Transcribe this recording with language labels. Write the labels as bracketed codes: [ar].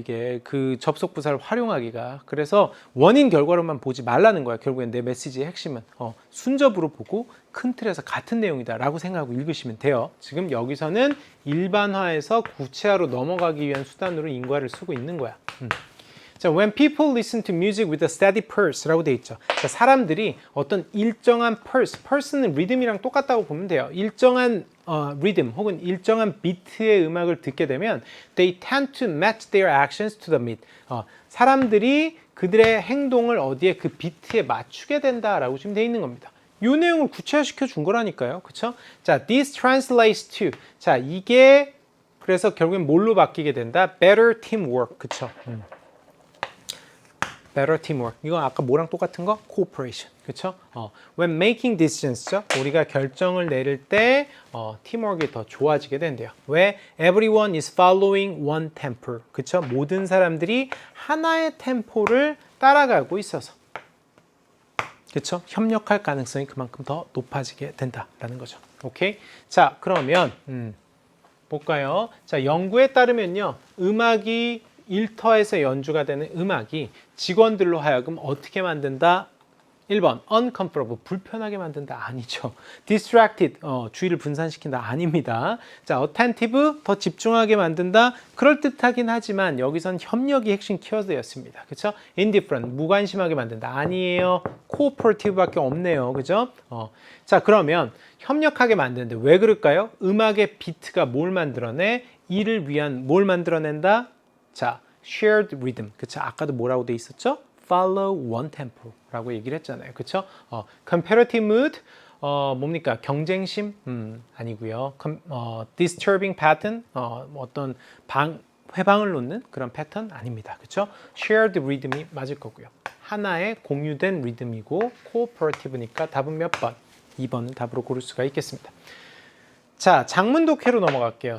[ko] 이게 그 접속 부사를 활용하기가. 그래서 원인 결과로만 보지 말라는 거야. 결국엔 내 메시지의 핵심은 순접으로 보고 큰 틀에서 같은 내용이다 라고 생각하고 읽으시면 돼요. 지금 여기서는 일반화에서 구체화로 넘어가기 위한 수단으로 인과를 쓰고 있는 거야. [en] 자, when people listen to music with a steady pulse [ko] 라고 돼 있죠. 자, 사람들이 어떤 일정한 pulse는 리듬이랑 똑같다고 보면 돼요. 일정한 리듬 혹은 일정한 비트의 음악을 듣게 되면 [en] they tend to match their actions to the beat. [ko] 사람들이 그들의 행동을 어디에 그 비트에 맞추게 된다라고 지금 돼 있는 겁니다. 이 내용을 구체화시켜 준 거라니까요. [en] 그렇죠? 자, this translates to. [ko] 자, 이게 그래서 결국엔 뭘로 바뀌게 된다? [en] better teamwork. [ko] 그렇죠? [en] better teamwork. [ko] 이건 아까 뭐랑 똑같은 거? [en] cooperation. [ko] 그렇죠? [en] when making decisions, [ko] 우리가 결정을 내릴 때 teamwork이 더 좋아지게 된대요. 왜? [en] everyone is following one tempo. [ko] 그렇죠? 모든 사람들이 하나의 템포를 따라가고 있어서. 그렇죠? 협력할 가능성이 그만큼 더 높아지게 된다라는 거죠. 오케이? 자, 그러면 볼까요? 자, 연구에 따르면요. 음악이 일터에서 연주가 되는 음악이 직원들로 하여금 어떻게 만든다? 1번 uncomfortable, 불편하게 만든다. 아니죠. distracted, 주의를 분산시킨다. 아닙니다. 자, attentive, 더 집중하게 만든다. 그럴듯하긴 하지만 여기선 협력이 핵심 키워드였습니다. 그렇죠? indifferent, 무관심하게 만든다. 아니에요. cooperative밖에 없네요. 그죠? 자, 그러면 협력하게 만드는데 왜 그럴까요? 음악의 비트가 뭘 만들어내? 이를 위한 뭘 만들어낸다? [en] 자, shared rhythm. [ko] 그쵸? 아까도 뭐라고 돼 있었죠? [en] follow one tempo [ko] 라고 얘기를 했잖아요. 그쵸? [en] competitive mood, [ko] 뭡니까? 경쟁심? 아니고요. disturbing pattern, 어떤 회방을 놓는 그런 패턴 아닙니다. 그쵸? shared rhythm이 맞을 거고요. 하나의 공유된 리듬이고 cooperative니까 답은 몇 번? 2번을 답으로 고를 수가 있겠습니다. 자, 장문 독해로 넘어갈게요.